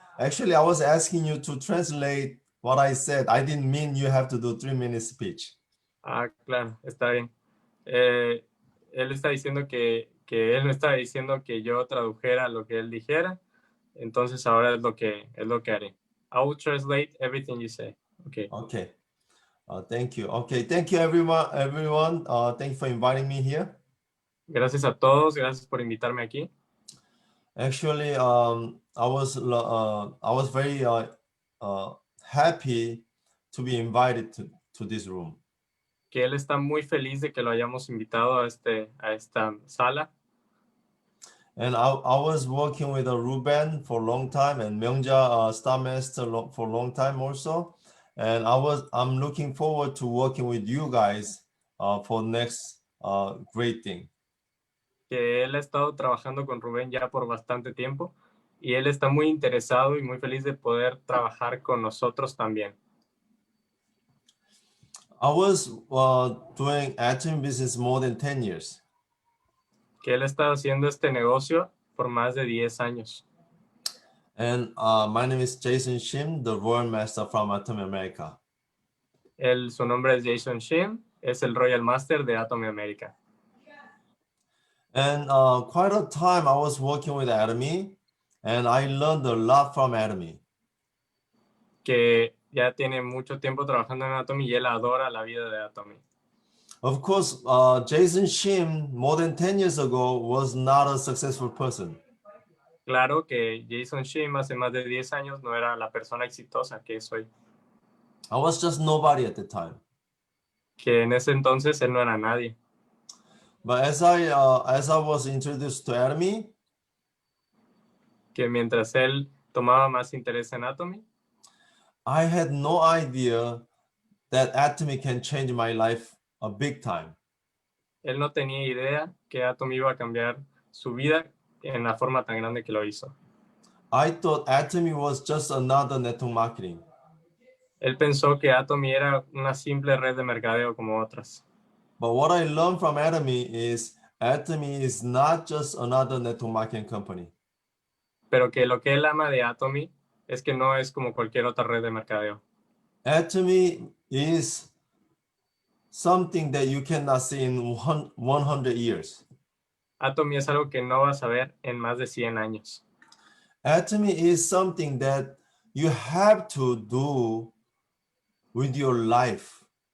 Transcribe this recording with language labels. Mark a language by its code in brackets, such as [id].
[en] Actually, I was asking you to translate what I said. I didn't mean you have to do 3-minute speech. [es] Ah, claro, está bien. Él está diciendo que él me estaba diciendo que yo tradujera lo que él dijera. Entonces ahora es lo que haré. [en] I will translate everything you say. Okay. Okay. Thank you. Okay. Thank you, everyone. Thank you for inviting me here. [es] Gracias a todos. Gracias por invitarme aquí. [en] Actually, I was very happy to be invited to this room. [es] Que él está muy feliz de que lo hayamos invitado a esta sala. [en] And I was working with Ruben for a long time and Myungja Star Master for a long time also. And I'm looking forward to working with you guys for next great thing. [es] Que él ha estado trabajando con Rubén ya por bastante tiempo y él está muy interesado y muy feliz de poder trabajar con nosotros también. [en] I was doing Atomy business more than 10 years. [es] Que él ha estado haciendo este negocio por más de 10 años. [en] And my name is Jason SHIM, the Royal Master from Atomy America. [es] Su nombre es Jason SHIM, es el Royal Master de Atomy America. [en] And quite a time I was working with Atomy and I learned a lot from Atomy. [es] Que ya tiene mucho tiempo trabajando en Atomy y él adora la vida de Atomy. [en] Of course, Jason SHIM more than 10 years ago was not a successful person. [es] Claro que Jason SHIM hace más de 10 años no era la persona exitosa que es hoy. [en] I was just nobody at the time. [es] Que en ese entonces él no era nadie. [en] But as I was introduced to Atomy, [es] que mientras él tomaba más interés en Atomy, [en] I had no idea that Atomy can change my life a big time. [es] Él no tenía idea que Atomy iba a cambiar su vida en la forma tan grande que lo hizo. [en] I thought Atomy was just another network marketing. [es] Él pensó que Atomy era una simple red de mercadeo como otras. [en] But what I learned from Atomy is not just another network marketing company. [es] Pero que lo que él ama de Atomy es que no es como cualquier otra red de mercadeo. [en] Atomy is something that you cannot see in 100 years. [es] Atomy es algo que no vas a ver en más de 100 años. [en] Atomy is something that you have to do with your life.